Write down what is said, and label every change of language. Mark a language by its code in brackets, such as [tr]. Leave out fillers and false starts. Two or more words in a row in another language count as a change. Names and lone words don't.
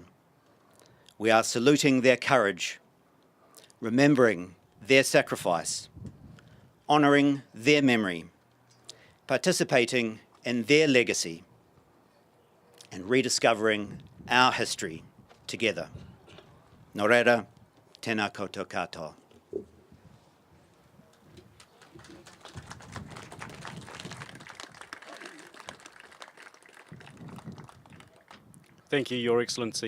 [en] We are saluting their courage, remembering their sacrifice, honouring their memory, participating in their legacy, and rediscovering our history together. [mi] Nō reira, tēnā koutou katoa. [en] Thank you, Your Excellency.